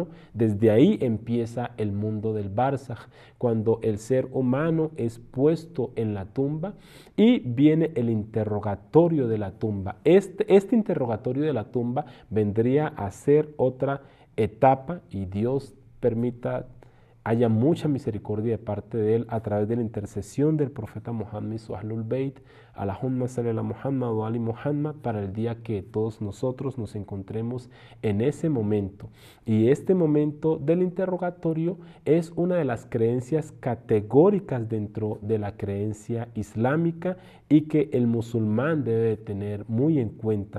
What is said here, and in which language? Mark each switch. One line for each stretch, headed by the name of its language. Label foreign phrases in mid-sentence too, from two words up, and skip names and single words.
Spanish: Desde ahí empieza el mundo del Barzaj, cuando el ser humano es puesto en la tumba, y viene el interrogatorio de la tumba. Este interrogatorio de la tumba vendría a ser otra etapa, y Dios permita haya mucha misericordia de parte de Él a través de la intercesión del profeta Muhammad y su Ahlul Bayt,
Arabic: اللهم صل على محمد وآل محمد,
Spanish: para el día que todos nosotros nos encontremos en ese momento. Y este momento del interrogatorio es una de las creencias categóricas dentro de la creencia islámica y que el musulmán debe tener muy en cuenta.